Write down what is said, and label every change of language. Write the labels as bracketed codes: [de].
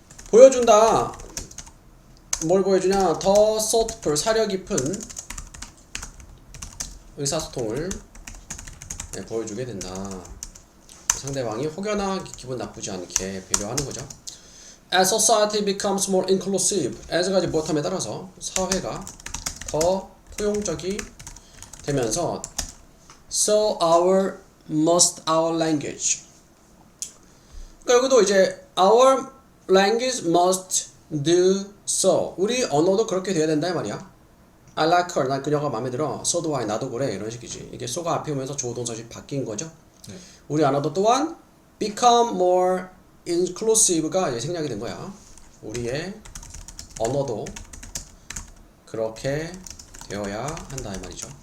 [ko] 보여준다. 뭘 보여주냐? 더 thoughtful 사려 깊은 의사소통을 보여주게 된다. 상대방이 혹여나 기분 나쁘지 않게 배려하는 거죠. [en] As society becomes more inclusive, [ko] as가 이제 무엇함에 따라서 사회가 더 포용적이 되면서 [en] so our language. [ko] 그러니까 여기도 이제 [en] our language must do so. [ko] 우리 언어도 그렇게 돼야 된다 이 말이야. [en] I like her. [ko] 난 그녀가 마음에 들어. [en] So do I. [ko] 나도 그래. 이런 식이지. 이게 so가 앞에 오면서 조동사식 바뀐 거죠. 네. 우리 언어도 또한 [en] become more inclusive [ko] 가 이제 생략이 된 거야. 우리의 언어도 그렇게 되어야 한다 이 말이죠.